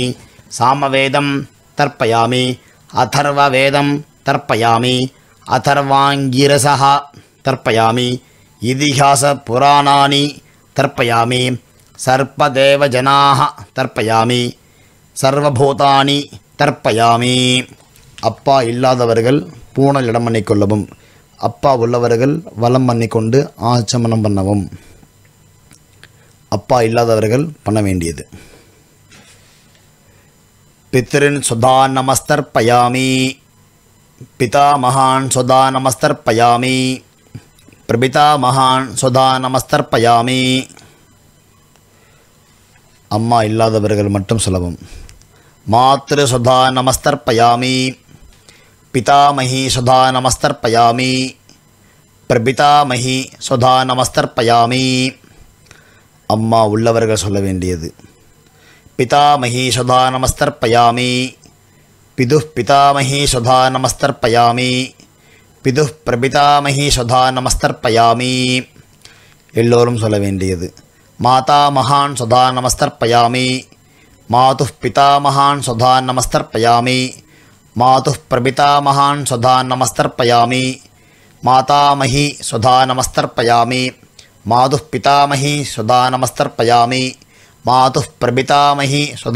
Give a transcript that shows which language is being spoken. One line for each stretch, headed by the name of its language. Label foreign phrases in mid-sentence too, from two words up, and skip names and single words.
Sanskrit: सामवेदं तर्पयामि अथर्ववेदं तर्पयामि अथर्वाङ्गिरसः तर्पयामि इतिहासपुराणानि तर्पयामि सर्पदेवजनाः तर्पयामि सर्वभूतानि तर्पयामि
Tamil: அப்பா இல்லாதவர்கள் பூணல் இடம் பண்ணிக்கொள்ளவும், அப்பா உள்ளவர்கள் வலம் பண்ணிக்கொண்டு ஆச்சமனம் பண்ணவும். அப்பா இல்லாதவர்கள் பண்ண வேண்டியது.
Sanskrit: पितॄन् सुधा नमस्तर्पयामि पितामहान् सुधा नमस्तर्पयामि प्रपितामहान् सुधा नमस्तर्पयामि.
Tamil: அம்மா இல்லாதவர்கள் மட்டும் சொல்லவும்.
Sanskrit: मातॄः सुधा नमस्तर्पयामि पितामही सुधा नमस्तर्पयामि प्रपितामही सुधा नमस्तर्पयामि
Tamil: அம்மா உள்ளவர்கள் சொல்ல வேண்டியது
Sanskrit: पितामही सुधा नमस्तर्पयामि पितुः पितामही सुधा नमस्तर्पयामि पितुः प्रपितामही सुधा नमस्तर्पयामि
Tamil: எல்லோரும் சொல்ல வேண்டியது
Sanskrit: माता महान् सुधा नमस्तर्पयामि मातुः पितामहान् सुधा नमस्तर्पयामि मातुः प्रपितामहान् सुधा नमस्तर्पयामि मातामही सुधा नमस्तर्पयामि मातुः पितामही सुधा नमस्तर्पयामि मातुः प्रपितामही सुधा